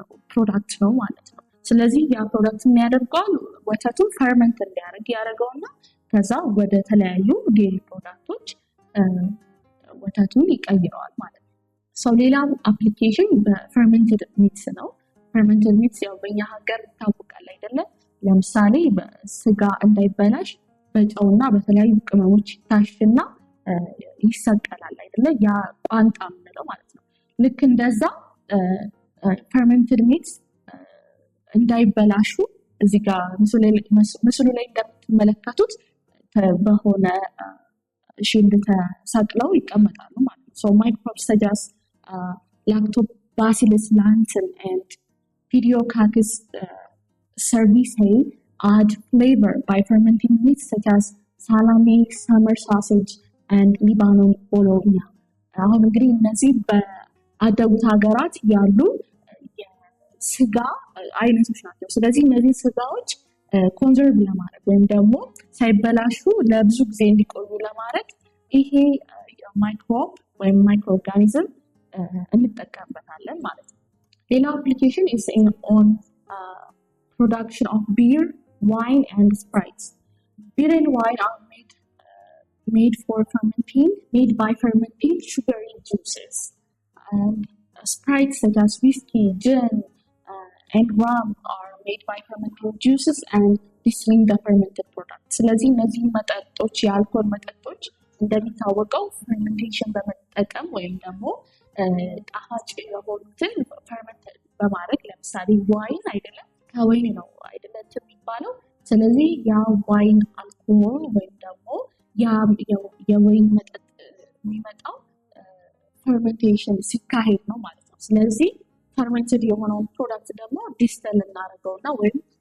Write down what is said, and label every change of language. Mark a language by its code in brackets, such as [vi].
[am] ፕሮዳክት ነው ማለት ነው። ስለዚህ ያ ፕሮዳክት የሚያደርገው ወተቱን ፈርመንት እንዲያደርግ ያደርገውና ከዛ ወደ ተለያዩ ዴሪ ፕሮዳክቶች ወተቱን ይቀይረዋል ማለት ነው። ሰው ሌላው አፕሊኬሽን በፈርመንትድ ሚትስ ነው። ፈርመንትድ ሚትስ ያው በእኛ ሀገር ይታወቃል አይደለም? ለምሳሌ በስጋ እንዳይበላሽ በጨውና በተለያዩ ቅመሞች ይታሽና ይሰቀላል አይደለ? ያ ቋንጣ የምንለው ማለት ነው። ልክ እንደዛ ፈርመንትድ ሚትስ እንዳይበላሹ እዚህ ጋር ምስሉ ላይ እንደምትመለከቱት በሆነ ሺልድ ተሰቅለው ይቀመጣሉ ማለት ነው። [en] So microbes such as Lactobacillus lanthan and Pediococcus cerevisiae add flavor by fermenting meats such as salami, summer sausage and Lebanon bologna. [am] አሁን እንግዲህ እነዚህ በአደጉት ሀገራት ያሉ የስጋ አይነቶች ናቸው። ስለዚህ እነዚህ ስጋዎች ኮንዘርቭ ለማድረግ ወይም ደግሞ ሳይበላሹ ለብዙ ጊዜ እንዲቆዩ ለማድረግ ይሄ ማይክሮብ ወይም ማይክሮኦርጋኒዝም እንጠቀምበታለን ማለት ነው። ሌላው አፕሊኬሽን [en] is on production of beer, wine, and spirits. Beer and wine are made by fermenting sugary juices. And spirits such as whiskey, gin, and rum are made by fermented juices and distilling the fermented product. [am] ስለዚህ እነዚህ መጠጦች የአልኮል መጠጦች እንደሚታወቀው fermentation በመጠቀም ወይም ደግሞ ጣፋጭ የሆኑትን ferment በማድረግ ለምሳሌ ዋይን አይደለም ከወይን ነው አይደለም የሚባለው ስለዚህ ያ ዋይን አልኮል ወይም ደግሞ ያ የወይን መጠጥ የሚመጣው fermentation ሲካሄድ ነው ማለት ነው ስለዚህ fermented የሆነውን ፕሮዳክት ደግሞ ዲስተል እናደርገውና ወይም